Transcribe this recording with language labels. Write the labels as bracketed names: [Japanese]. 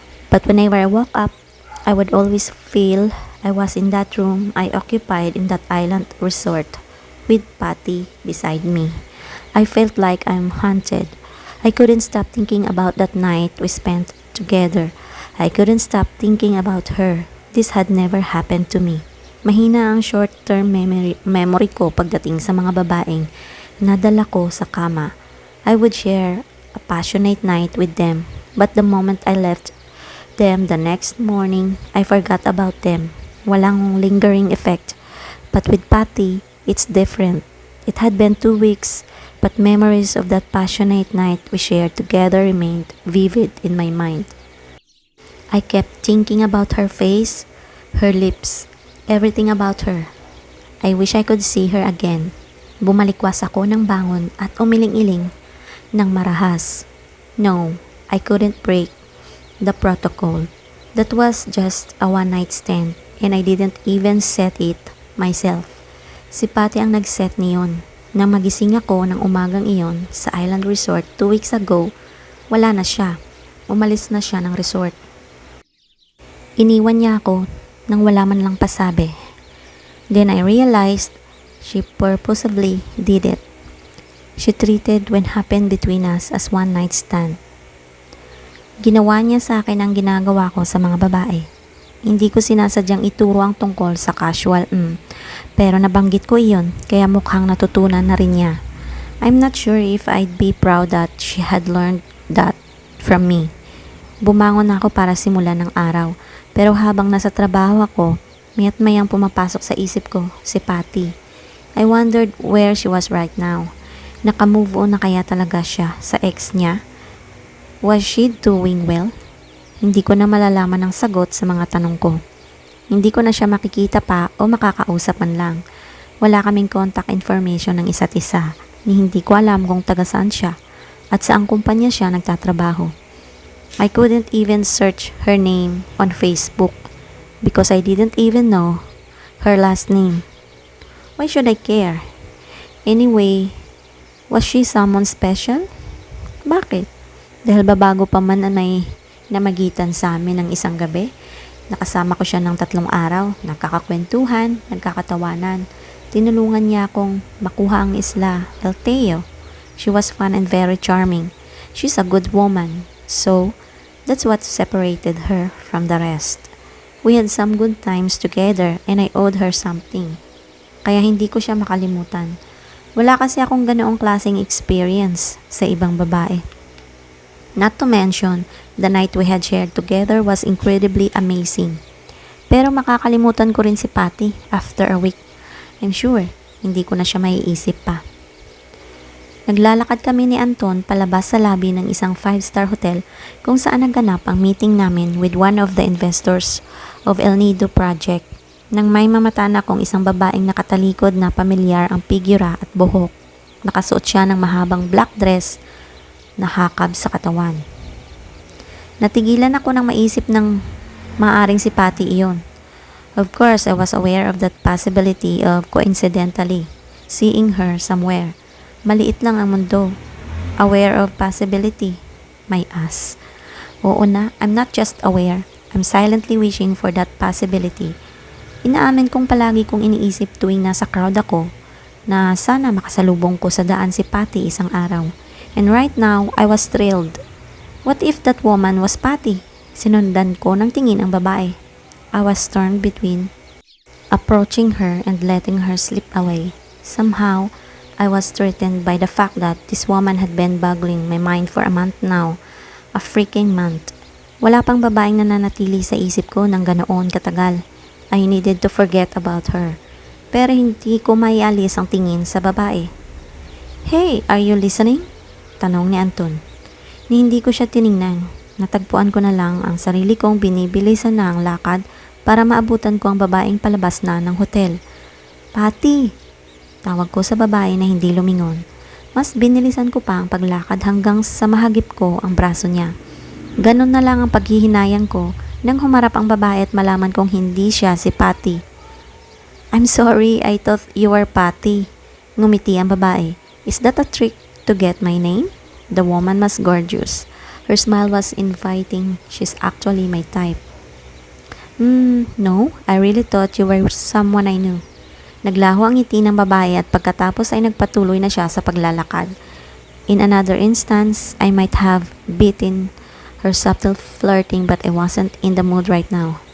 [English] But whenever I woke up, I would always feel I was in that room I occupied in that island resort with Patty beside me. I felt like I'm haunted. I couldn't stop thinking about that night we spent together. I couldn't stop thinking about her. This had never happened to me. [Filipino] Mahina ang short-term memory ko pagdating sa mga babaeng nadala ko sa kama. [English] I would share a passionate night with them, but the moment I left them the next morning, I forgot about them. [Filipino] Walang lingering effect. [English] But with Patty, it's different. It had been 2 weeks, but memories of that passionate night we shared together remained vivid in my mind. I kept thinking about her face, her lips, everything about her. I wish I could see her again. [Filipino] Bumalikwas ako ng bangon at umiling-iling ng marahas. [English] No, I couldn't break the protocol. That was just a one-night stand and I didn't even set it myself. [Filipino] Si Patty ang nag-set niyon. Nang magising ako ng umagang iyon sa Island Resort 2 weeks ago, wala na siya. Umalis na siya ng resort. Iniwan niya ako nang wala man lang pasabi. [English] Then I realized she purposefully did it. She treated what happened between us as one night stand. [Filipino] Ginawa niya sa akin ang ginagawa ko sa mga babae. Hindi ko sinasadyang ituro ang tungkol sa casual pero nabanggit ko iyon kaya mukhang natutunan na rin niya. [English] I'm not sure if I'd be proud that she had learned that from me. [Filipino] Bumangon ako para simulan ng araw pero habang nasa trabaho ako, maya't mayang pumapasok sa isip ko si Patty. [English] I wondered where she was right now. [Filipino] Naka-move on na kaya talaga siya sa ex niya? [English] Was she doing well? [Filipino] Hindi ko na malalaman ang sagot sa mga tanong ko. Hindi ko na siya makikita pa o makakausap man lang. Wala kaming contact information ng isa't isa. Ni hindi ko alam kung taga saan siya at saang kumpanya siya nagtatrabaho. [English] I couldn't even search her name on Facebook because I didn't even know her last name. Why should I care? Anyway, was she someone special? [Filipino] Bakit? Dahil babago pa man na may namagitan sa amin ng isang gabi. Nakasama ko siya ng 3 araw, nagkakakwentuhan, nagkakatawanan. Tinulungan niya akong makuha ang isla, El Teo. [English] She was fun and very charming. She's a good woman. So, that's what separated her from the rest. We had some good times together and I owed her something. [Filipino] Kaya hindi ko siya makalimutan. Wala kasi akong ganoong klaseng experience sa ibang babae. [English] Not to mention, the night we had shared together was incredibly amazing. [Filipino] Pero makakalimutan ko rin si Patty after a week. [English] I'm sure, [Filipino] hindi ko na siya maiisip pa. Naglalakad kami ni Anton palabas sa lobby ng isang 5-star hotel kung saan naganap ang meeting namin [English] with one of the investors of El Nido project. [Filipino] Nang may mamata na akong isang babaeng nakatalikod na pamilyar ang figura at buhok. Nakasuot siya ng mahabang black dress na hakab sa katawan. Natigilan ako nang maisip ng maaring si Patty iyon. [English] Of course, I was aware of that possibility of coincidentally seeing her somewhere. [Filipino] Maliit lang ang mundo. [English] Aware of possibility. My ass. [Filipino] Oo na, [English] I'm not just aware. I'm silently wishing for that possibility. [Filipino] Inaamin kong palagi kong iniisip tuwing nasa crowd ako na sana makasalubong ko sa daan si Patty isang araw. [English] And right now, I was thrilled. What if that woman was Patty? [Filipino] Sinundan ko ng tingin ang babae. [English] I was torn between approaching her and letting her slip away. Somehow, I was threatened by the fact that this woman had been boggling my mind for a month now. A freaking month. [Filipino] Wala pang babaeng nananatili sa isip ko ng ganoon katagal. [English] I needed to forget about her. [Filipino] Pero hindi ko maialis ang tingin sa babae. [English] Hey, are you listening? [Filipino] Tanong ni Anton. Ni hindi ko siya tiningnan. Natagpuan ko na lang ang sarili kong binibilisan na ang lakad para maabutan ko ang babaeng palabas na ng hotel. Patty! Tawag ko sa babae na hindi lumingon. Mas binilisan ko pa ang paglakad hanggang sa mahagip ko ang braso niya. Ganon na lang ang paghihinayang ko nang humarap ang babae at malaman kong hindi siya si Patty. [English] I'm sorry, I thought you were Patty. [Filipino] Ngumiti ang babae. [English] Is that a trick to get my name? The woman was gorgeous. Her smile was inviting. She's actually my type. No, I really thought you were someone I knew. [Filipino] Naglaho ang ngiti ng babae at pagkatapos ay nagpatuloy na siya sa paglalakad. [English] In another instance, I might have beaten her subtle flirting but I wasn't in the mood right now.